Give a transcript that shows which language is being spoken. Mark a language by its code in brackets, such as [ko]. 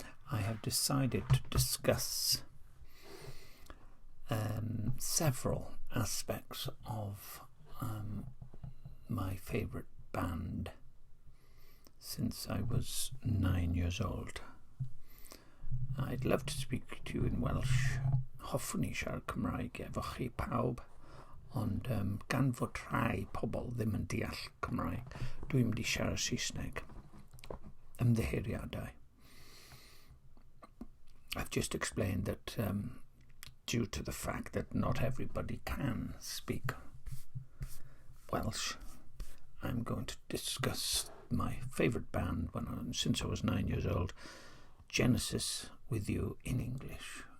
[en] I have decided to discuss several aspects of my favourite band since I was 9 years old. I'd love to speak to you in Welsh. [cy] Hoffwn i siarad Cymraeg efo chi pawb, ond gan fod rhai pobl ddim yn deall Cymraeg, dwi'n mynd i siarad Saesneg. Ymddiheuriadau. [en] I've just explained that due to the fact that not everybody can speak Welsh, I'm going to discuss my favourite band since I was 9 years old, Genesis, with you in English.